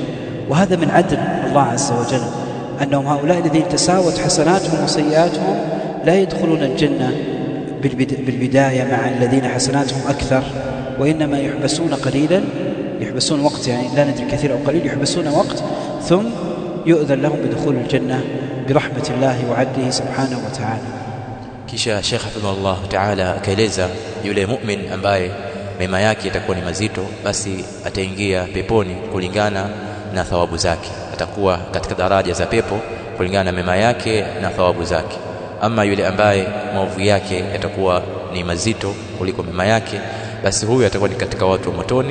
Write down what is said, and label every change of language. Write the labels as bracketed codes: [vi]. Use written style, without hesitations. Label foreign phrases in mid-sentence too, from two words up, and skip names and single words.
[ar] وهذا من عدل الله عز وجل، أنهم هؤلاء الذين تساوت حسناتهم وسيئاتهم لا يدخلون الجنة بالبداية مع الذين حسناتهم أكثر، وإنما يحبسون قليلا، يحبسون وقت، يعني لا ندري كثير أو قليل، يحبسون وقت ثم يؤذن لهم بدخول الجنة برحمة الله وعدله سبحانه وتعالى. [sw] Kisha Sheikh [ar] حفظه الله تعالى [sw] akaeleza yule mu'min ambaye mema yake itakuwa ni mazito, basi ataingia peponi kulingana na thawabu zake, atakuwa katika daraja za pepo kulingana na mema yake na thawabu zake. Ama yule ambaye maovu yake yatakuwa ni mazito kuliko mema yake, basi huyu atakuwa ni katika watu wa motoni.